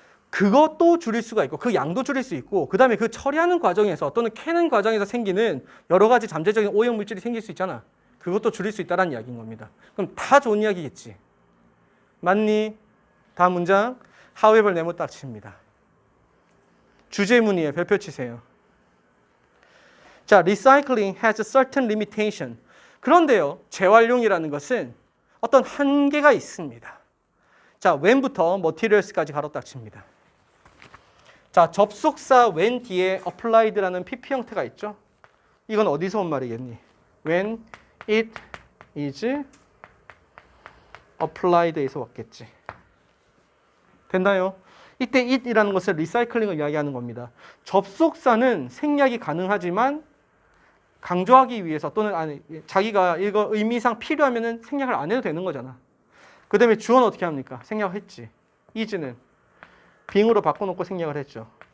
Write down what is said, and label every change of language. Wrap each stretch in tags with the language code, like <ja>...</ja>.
<ko>그것도 줄일 수가 있고, 그 양도 줄일 수 있고, 그 다음에 그 처리하는 과정에서 또는 캐는 과정에서 생기는 여러 가지 잠재적인 오염 물질이 생길 수 있잖아. 그것도 줄일 수 있다는 이야기인 겁니다. 그럼 다 좋은 이야기겠지. 맞니? 다음 문장. however 네모 딱 칩니다. 주제문이에요. 별표 치세요.</ko> <en>자, recycling has a certain limitation.</en> <ko>그런데요, 재활용이라는 것은 어떤 한계가 있습니다. 자, when부터 materials까지 가로 딱 칩니다. 자, 접속사 when 뒤에 applied라는 PP 형태가 있죠. 이건 어디서 온 말이겠니?</ko> <en>When it is applied에서</en> <ko>왔겠지. 됐나요? 이때 it이라는 것은 리사이클링을 이야기하는 겁니다. 접속사는 생략이 가능하지만 강조하기 위해서 또는 자기가 이거 의미상 필요하면은 생략을 안 해도 되는 거잖아. 그 다음에 주어는 어떻게 합니까? 생략을 했지. is는 being으로 바꿔놓고 생략을 했죠.</ko>